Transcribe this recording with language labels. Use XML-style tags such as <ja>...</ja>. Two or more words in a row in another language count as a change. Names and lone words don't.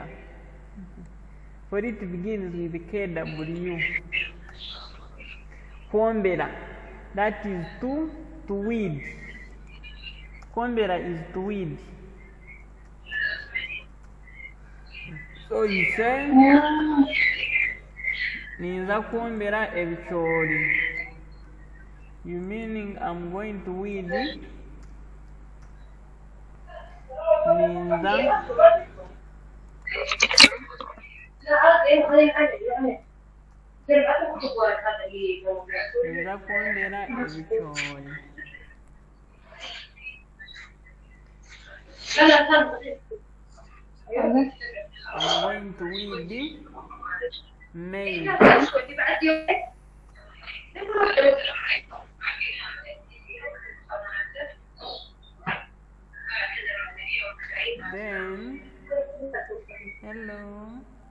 <en>For it begins with KW. Kwombera. That is to weed. Kwombera is to weed. So you say</en> <nyn>ninza kwombera ebicoori.</nyn> <en>You meaning I'm going to weed?</en> <nyn>Ninza kwombera ebicoori.</nyn> <en>I'm going to weed maize. Then, hello.</en>